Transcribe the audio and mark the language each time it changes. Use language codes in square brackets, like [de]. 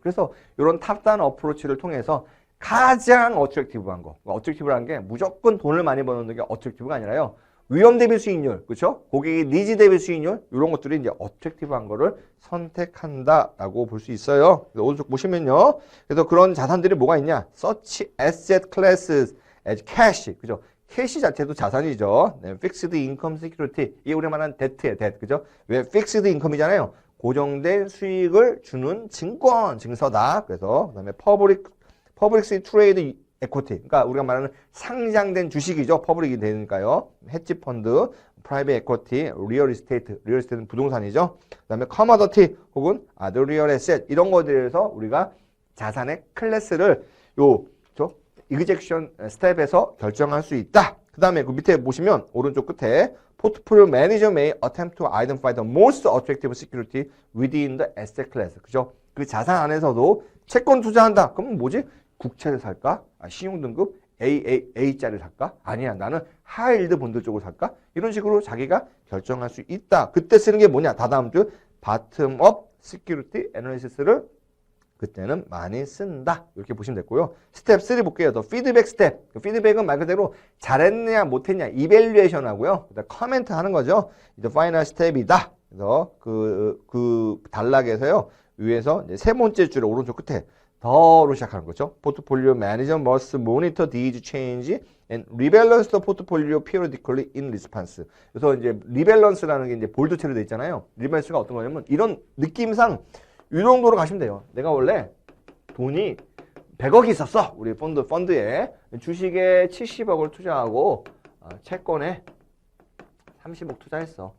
[ko] 그래서 이런 탑다운 어프로치를 통해서 가장 어트랙티브한 거. 어트랙티브라는 게 무조건 돈을 많이 버는 게 어트랙티브가 아니라요. 위험 대비 수익률, 그렇죠? 고객의 니즈 대비 수익률 이런 것들이 이제 어트랙티브한 거를 선택한다라고 볼 수 있어요. 오른쪽 보시면요. 그래서 그런 자산들이 뭐가 있냐? [en] Such asset classes as cash, [ko] 그죠? 캐시 자체도 자산이죠. 네, [en] fixed income security. [ko] 이게 우리가 말하는 debt예요, debt, 그죠? 왜 fixed income이잖아요. 고정된 수익을 주는 증권, 증서다. 그래서 그다음에 [en] publicly traded equity. [ko] 그러니까 우리가 말하는 상장된 주식이죠. 퍼블릭이 되니까요. 헤지 펀드, 프라이빗 에쿼티, 리얼 이스테이트. 리얼 이스테이트는 부동산이죠. 그다음에 커머더티 혹은 아더 리얼 에셋 이런 거에 대해서 우리가 자산의 클래스를 이그젝션 스텝에서 결정할 수 있다. 그다음에 그 밑에 보시면 오른쪽 끝에 [en] Portfolio manager may attempt to identify the most attractive security within the asset class. [ko] 그죠? 그 자산 안에서도 채권 투자한다. 그럼 뭐지? 국채를 살까? 신용등급 A짜리를 살까? 아니야. 나는 하이힐드 본드 쪽을 살까? 이런 식으로 자기가 결정할 수 있다. 그때 쓰는 게 뭐냐? 다다음 주 바텀업 시큐리티 애널리시스를 그때는 많이 쓴다. 이렇게 보시면 됐고요. 스텝 3 볼게요. 더 피드백 스텝. 그 피드백은 말 그대로 잘했냐 못했냐 이밸류에이션 하고요. 그다음 커멘트 하는 거죠. 이제 파이널 스텝이다. 그래서 그 단락에서요. 위에서 이제 세 번째 줄에 오른쪽 끝에 더로 시작하는 거죠. [en] 포트폴리오 매니저 must monitor these change and rebalance the portfolio periodically in response. [ko] 그래서 이제 리밸런스라는 게 이제 볼드 체로 돼 있잖아요. 리밸런스가 어떤 거냐면 이런 느낌상 이 정도로 가시면 돼요. 내가 원래 돈이 100억이 있었어. 우리 펀드에 주식에 70억을 투자하고 채권에 30억 투자했어.